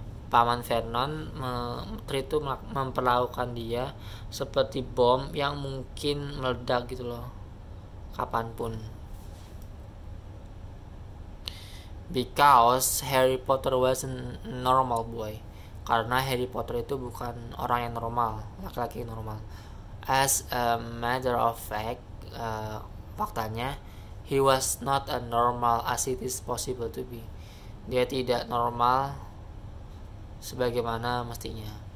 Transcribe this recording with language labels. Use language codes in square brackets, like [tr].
[id] Paman Vernon memperlakukan dia seperti bom yang mungkin meledak gitu loh, kapanpun. [en] Because Harry Potter was a normal boy. [id] Karena Harry Potter itu bukan orang yang normal, laki-laki normal. [en] As a matter of fact, faktanya, he was not a normal as it is possible to be. [id] Dia tidak normal sebagaimana mestinya.